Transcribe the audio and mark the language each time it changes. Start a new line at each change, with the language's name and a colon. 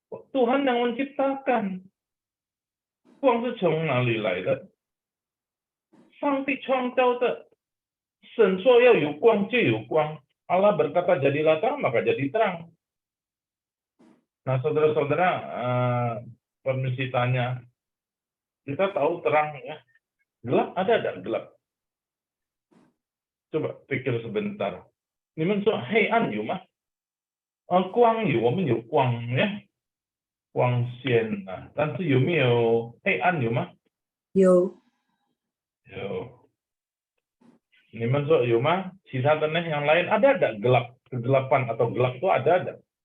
Indonesian: Tuhan yang menciptakan.
Chinese: 光是从哪里来的？上帝创造的，神说要有光就有光。
Indonesian: Allah berkata jadilah terang, maka jadi terang. Nah, saudara-saudara, permisi tanya, kita tahu terang ya, gelap ada gelap? Coba pikir sebentar.
Chinese: 你们说黑暗有吗？光有，我们有光呀，光线啊，但是有没有黑暗有吗？有。
Indonesian: Ini masuk Yuma, sisa tanah yang lain ada gelap, kegelapan atau gelap itu ada?